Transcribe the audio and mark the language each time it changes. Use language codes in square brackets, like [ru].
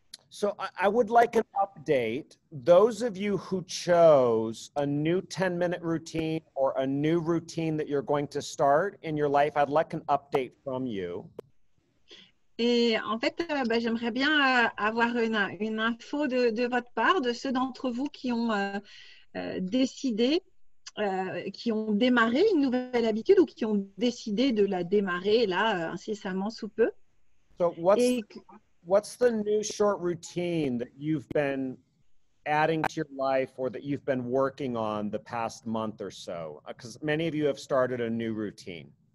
[en] So I would like an update. Those of you who chose a new 10-minute routine or a new routine that you're going to start in your life, I'd like an update from you. [fr] Et en fait, j'aimerais bien avoir une info de votre part, de ceux d'entre vous qui ont décidé, qui ont démarré une nouvelle habitude ou qui ont décidé de la démarrer là incessamment sous peu. [en] So what's the new short routine that you've been adding to your life or that you've been working on the past month or so? Because many of you have started a new routine.